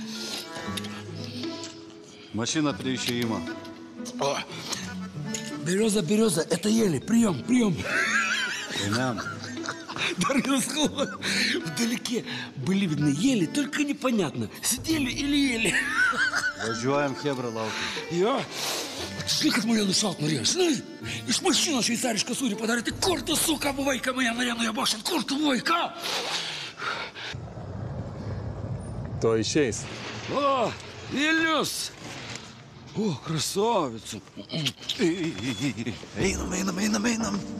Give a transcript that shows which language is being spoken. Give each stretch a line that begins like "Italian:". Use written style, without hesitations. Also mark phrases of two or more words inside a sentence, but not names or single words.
Russian: Машина приющима. Береза, это ели. Прием. Прием. Дарья, вдалеке были видны ели, только непонятно, сидели или ели.
Lithuanian: Važiuojam Hebra laukia. Jo. Žinai, kad mane nušaut norėjo, žinai? Iš mašinos šveicarišką sūrį padarė, tai kur tu, suka, buvai, ką mane norėjo nujabošint? Kur tu buvai, ką? То išeis.
Russian: О, Ильюс! О, красавица!
Lithuanian: Einam.